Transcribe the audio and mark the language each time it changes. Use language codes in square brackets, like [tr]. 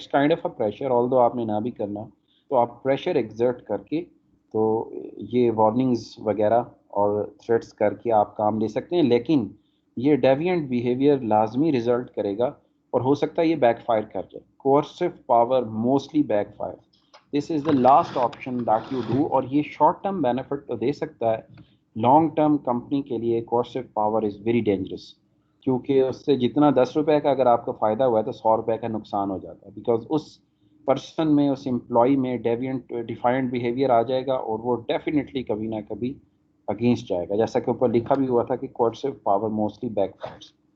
[ur] It's kind of a pressure, آل دو آپ نے نہ بھی کرنا تو آپ پریشر ایگزرٹ کر کے تو یہ وارننگز وغیرہ اور تھریٹس کر کے آپ کام لے سکتے ہیں. لیکن یہ ڈیوینٹ بیہیویئر لازمی رزلٹ کرے گا اور ہو سکتا ہے یہ بیک فائر کر جائے. [en] Coercive power mostly backfire. This is the last option that you do. [ur] اور یہ شارٹ ٹرم بینیفٹ تو دے سکتا ہے، لانگ ٹرم کمپنی کے لیے کوئرسو پاور از ویری ڈینجرس، کیونکہ اس سے جتنا 10 روپے کا اگر آپ کا فائدہ ہوا ہے تو 100 روپے کا نقصان ہو جاتا ہے. بیکاز اس پرسن میں، اس امپلائی میں ڈیوینٹ ڈیفائنڈ بیہیویئر آ جائے گا اور وہ ڈیفینیٹلی کبھی نہ کبھی اگینسٹ جائے گا، جیسا کہ اوپر لکھا بھی ہوا تھا کہ کوئرسو پاور موسٹلی بیک فائرس.